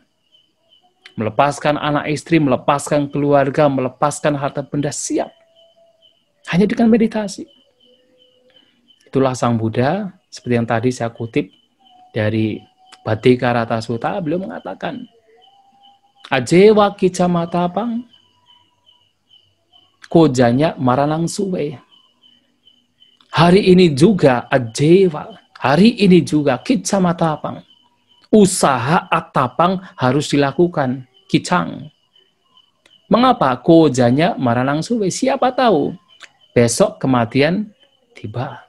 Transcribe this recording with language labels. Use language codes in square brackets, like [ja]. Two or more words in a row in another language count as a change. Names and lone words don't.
[id] Melepaskan anak istri, melepaskan keluarga, melepaskan harta benda, siap. Hanya dengan meditasi. Itulah Sang Buddha, seperti yang tadi saya kutip dari Bhattikarata Sutta, beliau mengatakan, [pi] Ajewa kicamatapang, kojanya maranang suwe. [id] Hari ini juga ajewa, hari ini juga kicamatapang. Usaha atapang harus dilakukan, kicang. [pi] Mengapa? Kojanya maranang suwe. [id] Siapa tahu besok kematian tiba.